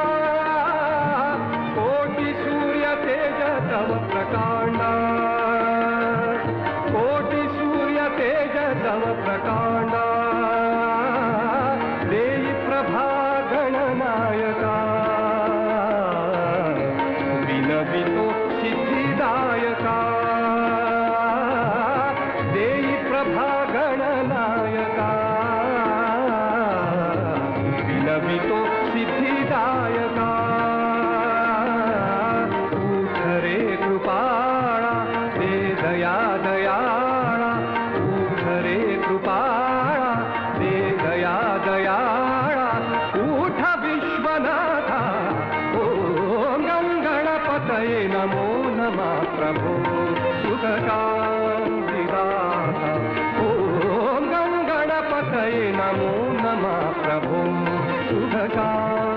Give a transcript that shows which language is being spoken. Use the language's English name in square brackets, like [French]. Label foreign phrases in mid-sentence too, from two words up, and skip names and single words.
[Marathi] कोटि सूर्य तेज तव प्रकांडा, कोटि सूर्य तेज तव प्रकांडा। देई प्रभा गणनायका, विनवितो सिद्धिदायका। देई प्रभा गणनायका, विनवितो सिद्धिदायका। उठ रे कृपाळा दे दया दयाळा, उठ रे कृपाळा दे दया दयाळा। उठ विश्वनाथा [Sanskrit] ॐ गं गणपतये नमो नमः [Marathi] प्रभो सुख शान्तिदाता। [Sanskrit] ॐ गं गणपतये नमो नमः [Marathi] प्रभो सुख शान्तिदाता।